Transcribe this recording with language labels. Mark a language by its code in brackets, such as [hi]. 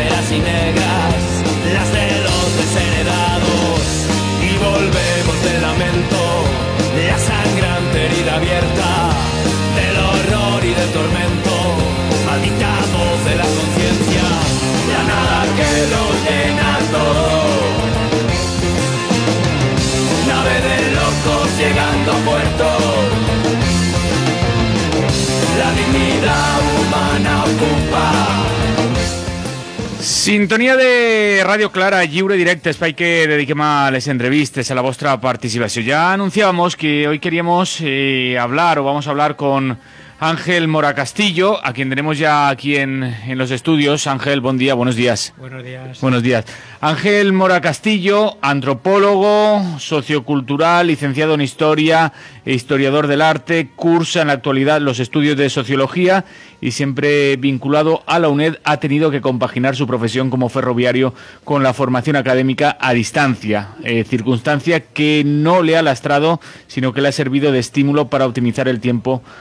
[es] y negras, las de los desheredados, y volvemos del lamento, la sangrante herida abierta, del horror y del tormento, maldita voz de la conciencia, la nada que lo llena todo, nave de locos llegando a puerto, la dignidad humana ocupa. [ca] Sintonia de Ràdio Clara, lliure directe, espai que dediquem a les entrevistes, a la vostra participació. [es] Ya anunciábamos que hoy queríamos hablar, o vamos a hablar con Ángel Mora Castillo, a quien tenemos ya aquí en los estudios. Ángel, buen día, buenos días. Buenos días. Buenos días. Ángel Mora Castillo, antropólogo, sociocultural, licenciado en Historia e historiador del arte, cursa en la actualidad los estudios de Sociología y siempre vinculado a la UNED ha tenido que compaginar su profesión como ferroviario con la formación académica a distancia, circunstancia que no le ha lastrado, sino que le ha servido de estímulo para optimizar el tiempo.